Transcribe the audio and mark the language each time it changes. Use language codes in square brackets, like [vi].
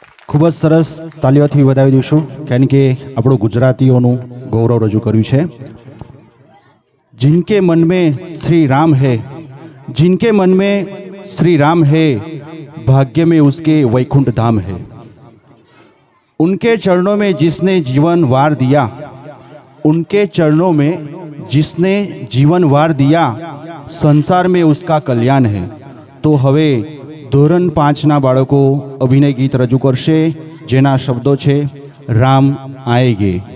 [gu] ખૂબ જ સરસ તાલીઓથી વધાવી દઈશું, કારણ કે આપણું ગુજરાતીઓનું ગૌરવ રજૂ કર્યું છે. [hi] जिनके मन में श्री राम है, जिनके मन में श्री राम है, भाग्य में उसके वैकुंठ धाम है. उनके चरणों में जिसने जीवन वार दिया, उनके चरणों में जिसने जीवन वार दिया, संसार में उसका कल्याण है. [gu] तो હવે ધોરણ 5ના બાળકો અભિનય ગીત રજૂ કરશે, જેના શબ્દો છે રામ આએગે.